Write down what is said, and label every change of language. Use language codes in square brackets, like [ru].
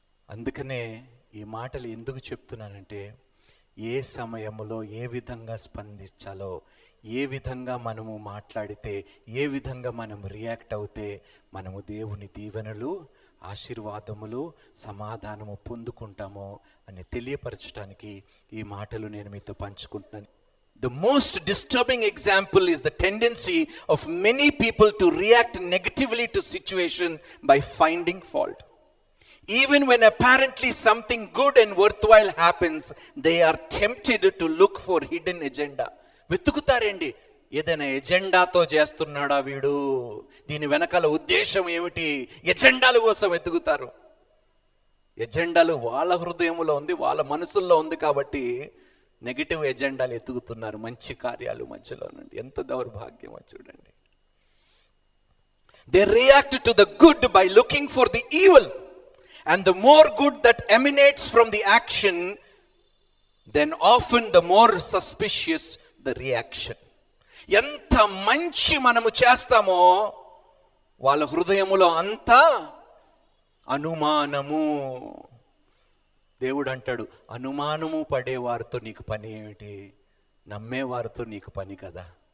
[te] అందుకనే ఈ మాటలు ఎందుకు చెప్తున్నానంటే, ఏ సమయంలో ఏ విధంగా స్పందించాలో, ఏ విధంగా మనము మాట్లాడితే, ఏ విధంగా మనం రియాక్ట్ అవుతే మనము దేవుని దీవెనలు, ఆశీర్వాదములు, సమాధానము పొందుకుంటామో అని తెలియపరచడానికి ఈ మాటలు నేను మీతో పంచుకుంటున్నాను. [en] The most disturbing example is the tendency of many people to react negatively to situation by finding fault. Even when apparently something good and worthwhile happens, they are tempted to look for hidden agenda. [te] వెతుకుతారండి, ఏదైనా ఎజెండాతో చేస్తున్నాడా వీడు, దీని వెనకాల ఉద్దేశం ఏమిటి, ఎజెండాల కోసం వెతుకుతారు. ఎజెండాలు వాళ్ళ హృదయంలో ఉంది, వాళ్ళ మనసుల్లో ఉంది కాబట్టి నెగిటివ్ ఎజెండాలు ఎతుకుతున్నారు మంచి కార్యాలు మధ్యలో నుండి. ఎంత దౌర్భాగ్యమో చూడండి. [en] They react to the good by looking for the evil, and the more good that emanates from the action, then often the more suspicious the reaction. [te] ఎంత మంచి మనము చేస్తామో వాళ్ళ హృదయములో అంత అనుమానము. దేవుడు అంటాడు, అనుమానము పడేవారితో నీకు పని ఏమిటి, నమ్మేవారితో నీకు పని కదా.